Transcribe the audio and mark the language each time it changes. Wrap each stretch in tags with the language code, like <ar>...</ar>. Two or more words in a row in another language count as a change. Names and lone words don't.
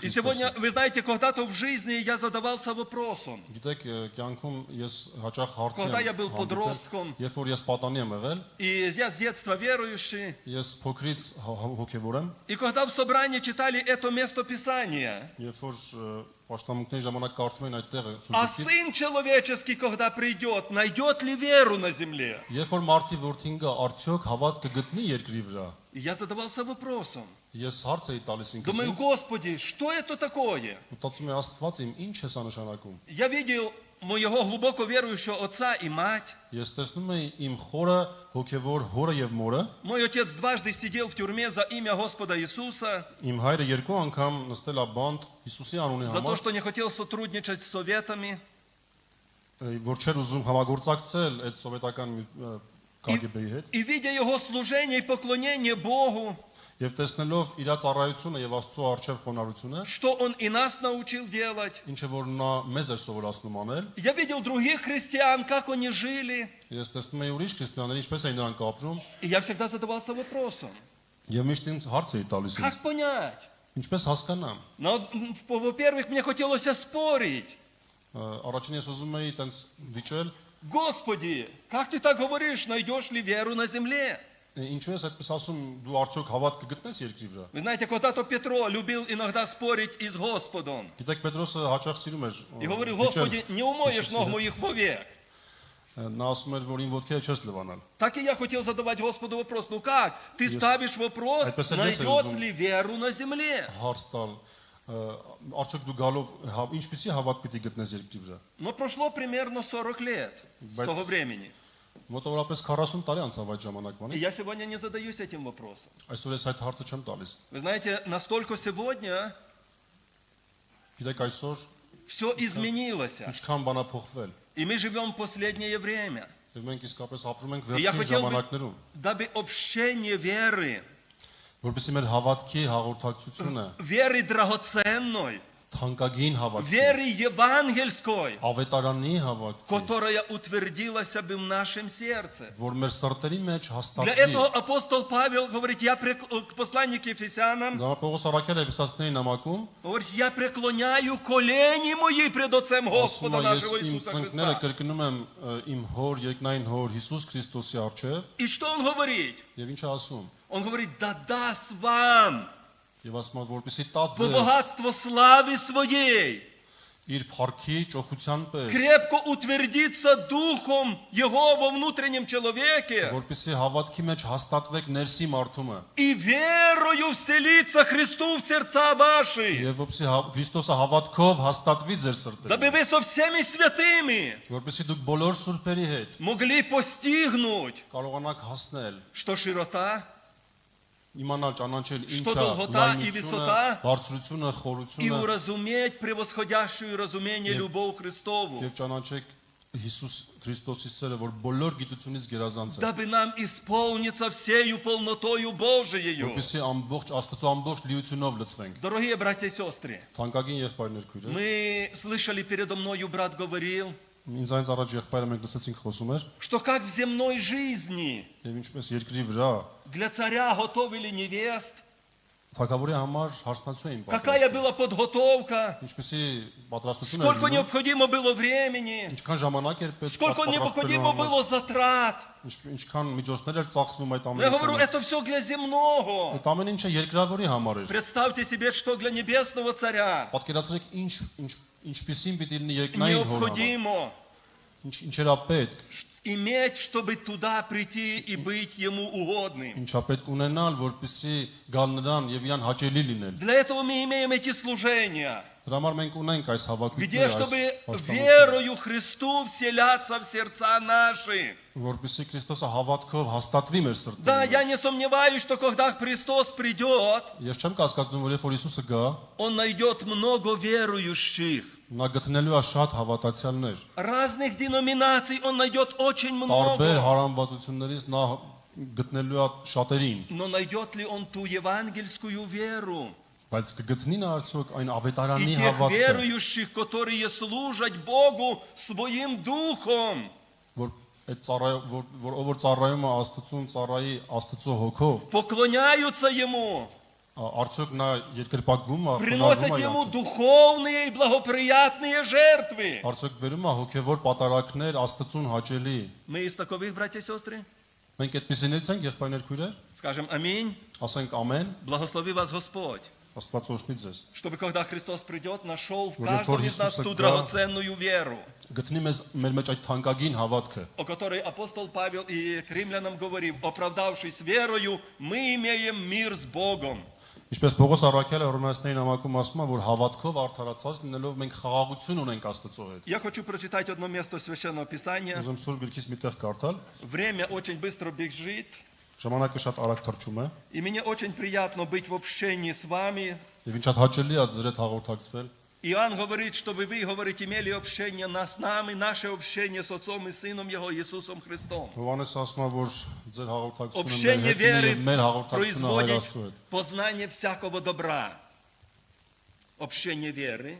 <ru>И сегодня,</ru> <hy>Քրիստոսի։</hy> <ru>вы знаете, когда-то в жизни я задавался вопросом.</ru> <hy>Գիտեք, կյանքում ես հաճախ հարցի</hy> <ru>Когда я</ru> <hy>եմ</hy> <ru>был</ru> <hy>հանդիպել,</hy> <ru>подростком,</ru> <hy>երբ որ ես պատանի եմ եղել,</hy> <ru>и я с детства верующий,</ru> <hy>ես փոքրից հոգևոր եմ,</hy> <ru>и когда в собрании читали это место Писания,</ru> <hy>երբ որ պաշտամունքների ժամանակ կարդում են այդ տեղը</hy> <ru>а</ru> <hy>Սուրբ</hy> <ru>Сын Человеческий, когда придет, найдет ли веру на земле?</ru> <hy>Երբ որ մարդի որդին գա, արդյոք հավատ կգտնի երկրի վրա։</hy> <ru>И я задавался вопросом.</ru> <hy>Ես հարց էի տալիս ինքս</hy> <ru>Думаю,</ru> <hy>ինձ,</hy> <ru>Господи, что это такое?</ru> <hy>մտածում եմ Աստված իմ ինչ է սա նշանակում։</hy> <ru>Я видел моего глубоко верующего отца и мать.</ru> <hy>Ես տեսնում եմ իմ խորը հոգևոր հորը եւ մորը,</hy> <ru>Мой отец дважды сидел в тюрьме за имя Господа Иисуса,</ru> <hy>իմ հայրը երկու անգամ նստել է բանտ Հիսուսի անունի</hy> <ru>за то,</ru> <hy>համար,</hy> <ru>что не хотел сотрудничать с советами.</ru> <hy>որ չէր ուզում համագործակցել այդ սովետական KGB-ի հետ,</hy> <ru>И видя его служение и поклонение Богу,</ru> <hy>եւ տեսնելով իր ծառայությունը եւ Աստծո արչեւ խոնարհությունը,</hy> <ru>что он и нас научил делать.</ru> <hy>ինչը որ նա մեզ էր սովորացնում անել,</hy> <ru>Я видел других христиан, как они жили.</ru> <hy>ես տեսնում եմ ուրիշ քրիստոնյաներ ինչպես էին նրանք ապրում,</hy> <ru>И я всегда задавался вопросом,</ru> <hy>եւ միշտ ինձ հարց էի տալիս ինձ,</hy> <ru>как понять?</ru> <hy>ինչպես հասկանամ։</hy> <ru>Но, во-первых, мне хотелось спорить.</ru> <hy>Առաջին ես ուզում էի տենց վիճել,</hy> <ru>Господи, как ты так говоришь, найдешь ли веру на земле?</ru> <hy>ինչու ես այդպես ասում, դու արդյոք հավատ կգտնես երկրի вրա։</hy> <ru>Вы знаете, когда-то Петро любил иногда спорить и с Господом.</ru> <hy>Գիտեք, Պետրոսը հաճախ սիրում էր</hy> <ru>И говорил,</ru> <hy>վիճել</hy> <ru>Господи, не умоешь Иисуса. ног моих вовек.</ru> <hy>Նա ասում էր, որ իմ ոտքերը չես լվանալ։</hy> <ru>Так и я хотел задавать Господу вопрос, ну как? Ты ставишь вопрос, А это посмотри, найдет Иисус. ли веру на земле?</ru> <hy>Հարց տալ, արդյոք դու գալով ինչպեսի հավատ պիտի գտնես երկրի վրա։</hy> <ru>Но прошло примерно 40 лет с того времени.</ru> <hy>Մոտավորապես 40 տարի անցավ այդ</hy> <ru>И</ru> <hy>ժամանակվանից։</hy> <ru>я сегодня не задаюсь этим вопросом.</ru> <hy>Այսօր ես այդ հարցը չեմ տալիս։</hy> <ru>Вы знаете, настолько сегодня</ru> <hy>Գիտեք, այսօր</hy> <ru>все изменилось.</ru> <hy>ինչքան բան է փոխվել։</hy> <ru>И мы живем в последнее время.</ru> <hy>Եվ մենք իսկապես ապրում ենք</hy> <ru>И я</ru> <hy>վերջին</hy> <ru>хотел бы,</ru> <hy>ժամանակներում։</hy> <ru>дабы общение веры</ru> <hy>Որպեսզի մեր հավատքի հաղորդակցությունը</hy> <ru>веры драгоценной,</ru> <hy>թանկագին հավատքի,</hy> <ru>веры евангельской,</ru> <hy>ավետարանի հավատքի,</hy> <ru>которая утвердилась бы в нашем сердце.</ru> <hy>որ մեր սրտերի մեջ</hy> <ru>Для</ru> <hy>հաստատվի։</hy> <ru>этого апостол Павел говорит, к посланию к Ефесянам,</ru> <hy>Դա Պողոս Արաքելը Էփեսացիներին նամակում</hy> <ru>говорит, я преклоняю колени мои пред Отцем</ru> <hy>ասում</hy> <ru>Господа</ru> <hy>է,</hy> <ru>нашего</ru> <hy>ես իմ</hy> <ru>Иисуса</ru> <hy>ծնկները</hy> <ru>Христа.</ru> <hy>կրկնում եմ իմ հոր երկնային հոր Հիսուս Քրիստոսի առջև,</hy> <ru>И что он говорит?</ru> <hy>եւ ինչ է ասում։</hy> <ru>Он говорит, да даст вам</ru> <hy>Եվ ասում է, որպեսզի տա</hy> <ru>по</ru> <hy>ձեզ</hy> <ru>богатству славы своей</ru> <hy>իր փառքի ճոխության պես,</hy> <ru>крепко утвердиться духом Его во внутреннем человеке</ru> <hy>որպեսզի հավատքի մեջ հաստատվեք ներսի մարդումը,</hy> <ru>и верою вселиться Христу в сердца ваши,</ru> <hy>եւ որպեսզի Քրիստոսը հավատքով հաստատվի ձեր սրտերում,</hy> <ru>дабы вы со всеми святыми</ru> <hy>որպեսզի դուք բոլոր սուրբերի հետ</hy> <ru>могли постигнуть,</ru> <hy>կարողանաք հասնել,</hy> <ru>что широта,</ru> <hy>իմանալ ճանաչել</hy> <ru>Что</ru> <hy>ինչա</hy> <ru>долгота и</ru> <hy>լայնությունը,</hy> <ru>высота,</ru> <hy>բարձրությունը,</hy> <ru>и</ru> <hy>խորությունը</hy> <ru>уразуметь превосходящую разумение Ев- любовь Христову,</ru> <hy>եւ ճանաչեք Հիսուս Քրիստոսի սերը, որ բոլոր գիտությունից գերազանց է,</hy> <ru>дабы нам исполниться всею полнотою Божиею.</ru> <hy>որպեսզի ամբողջ Աստծո ամբողջ լիությունով լցվենք։</hy> <ru>Дорогие братья и сестры,</ru> <hy>Թանկագին եղբայրներ քույրեր,</hy> <ru>мы слышали передо мною, брат говорил,</ru> <hy>ինձ այնց առաջ եղբայրը մենք լսեցինք խոսում էր,</hy> <ru>что как в земной жизни</ru> <hy>եւ ինչպես երկրի վրա</hy> <ru>для царя готовили невест,</ru> <hy>Թագավորի համար հարսնացու էին</hy> <ru>какая</ru> <hy>պատրաստում։</hy> <ru>была подготовка,</ru> <hy>Ինչպեսի պատրաստություն էր</hy> <ru>сколько</ru> <hy>լինում,</hy> <ru>необходимо было времени,</ru> <hy>ինչքան ժամանակ էր պետք</hy> <ru>сколько необходимо было затрат.</ru> <hy>ինչքան միջոցներ էր ծախսվում այդ</hy> <ru>Я говорю,</ru> <hy>ամենը։</hy> <ru>это все для земного.</ru> <hy>Այդ ամեն ինչը երկրավորի համար էր։</hy> <ru>Представьте себе, что для небесного царя</ru> <hy>Պատկերացրեք ինչպեսին պիտի լինի երկնային հոր համար։</hy> <ru>необходимо</ru> <hy>Ինչ էր պետք,</hy> <ru>иметь, чтобы туда прийти и быть ему угодным.</ru> <hy>ինչա պետք ունենալ, որպեսզի գալ նրան եւ իրան հաճելի լինել։</hy> <ru>Для этого мы имеем эти служения,</ru> <hy>Դրա համար մենք ունենք այս</hy> <ru>где,</ru> <hy>հավաքույթները,</hy> <ru>чтобы</ru> <hy>այս</hy> <ru>верою Христу вселяться в сердца наши.</ru> <hy>որպեսզի Քրիստոսը հավատքով հաստատվի մեր</hy> <ru>Да,</ru> <hy>սրտերում։</hy> <ru>я не сомневаюсь, что когда Христос придет,</ru> <hy>Ես չեմ կասկածում, որ երբ որ Հիսուսը գա,</hy> <ru>Он найдет много верующих.</ru> <hy>նա գտնելու է շատ հավատացյալներ։</hy> <ru>Разных деноминаций Он найдет очень</ru> <hy>Տարբեր</hy> <ru>много.</ru> <hy>հարամվածություններից նա գտնելու է շատերին,</hy> <ru>Но найдет ли Он ту евангельскую веру?</ru> <hy>բայց կգտնի նա արդյոք այն</hy> <ru>И</ru> <hy>ավետարանի</hy> <ru>тех</ru> <hy>հավատքը,</hy> <ru>верующих, которые служат Богу своим духом.</ru> <hy>որ այդ որ ծառայում է Աստծուն, ծառայի Աստծո հոգով,</hy> <ru>Поклоняются Ему,</ru> <hy>արդյոք նա երկրպագում է,</hy> <ru>приносят</ru> <hy>խոնարհվում է</hy> <ru>Ему</ru> <hy>իրան,</hy> <ru>духовные и благоприятные жертвы.</ru> <hy>արդյոք վերում է հոգևոր պատարակներ Աստծուն հաճելի։</hy> <ru>Мы из таковых, братья и сестры?</ru> <hy>Մենք այդպեսինից ենք եղբայրներ քույրեր,</hy> <ru>Скажем аминь.</ru> <hy>ասենք ամեն,</hy> <ru>Благослови вас Господь,</ru> <hy>Աստված օրհնի ձեզ։</hy> <ru>чтобы когда Христос придет, нашел в Вот каждом Иисус из нас ту всегда- драгоценную веру,</ru> <hy>Գտնի մեզ մեր մեջ այդ թանկագին հավատքը,</hy> <ru>о которой апостол Павел и к римлянам говорил, оправдавшись верою, мы имеем мир с Богом.</ru> <hy>Ինչպես Պողոս Արաքելը Հռոմեացիների նամակում ասում է, որ հավատքով արդարացած լինելով մենք խաղաղություն ունենք Աստծո հետ։</hy> <ru>Я хочу прочитать одно место Священного Писания.</ru> <hy>Ուզում Սուրբ Գրքից մի տեղ կարդալ,</hy> <ru>Время очень быстро бежит,</ru> <hy>ժամանակը շատ արագ թռչում է,</hy> <ru>и мне очень приятно быть в общении с вами.</ru> <hy>եւ ինչ շատ հաճելի է ձեր հետ հաղորդակցվել։</hy> <ru>Иоанн говорит, чтобы вы, говорит, имели общение с нами, наше общение с Отцом и Сыном Его, Иисусом Христом.</ru> <hy>Հովանես ասում է, որ ձեր հաղորդակցությունը մեր</hy> <ru>Общение</ru> <hy>հետ</hy> <ru>веры</ru> <hy>եւ մեր հաղորդակցությունը Հայր</hy> <ru>производит</ru> <hy>Աստծո հետ։</hy> <ru>познание всякого добра. Общение веры</ru>